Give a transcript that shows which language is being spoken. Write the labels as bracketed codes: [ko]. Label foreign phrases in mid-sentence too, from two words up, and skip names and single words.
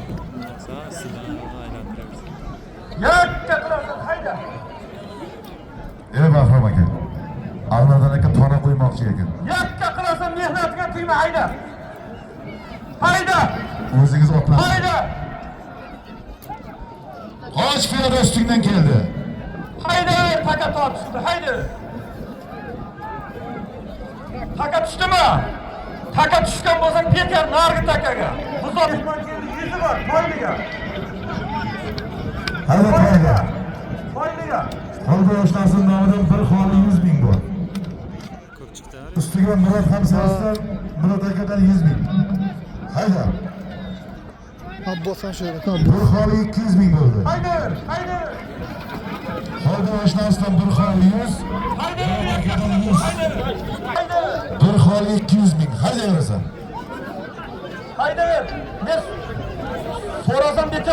[uz] Yakka qilasan, haydi. Bahram aka. Allardan aka tona qo'ymoqchi ekan. Yakka qilasan, mehnatiga tegma, haydi. Haydi. O'zingiz otlan. Haydi. Qoch piyoda ustingdan keldi. Haydi, taka tortishdi, haydi. Taka tushdimi? Taka tushgan bo'lsang ketar nargi takaga. Buzoq mehmon keldi, yuzi bor, foyliga. Hadi qo'yga. Foyliga. Qo'lda yoshlarning nomidan bir xoli 100 ming bor. Ko'p chiqdi. Ustiga Murod Hamsasdan Murod akadan 100 ming. Hayda. [tr] Ha bosan şöyle. [uz] Bir xoli 200 ming bo'ldi. Haydi, haydi. Qo'lda yoshlardan bir xoli 100. Haydi. Akadan 100. Haydi. Bir xoli 200 ming. Hayda yurasan. Haydi. Men so'rasam bekor.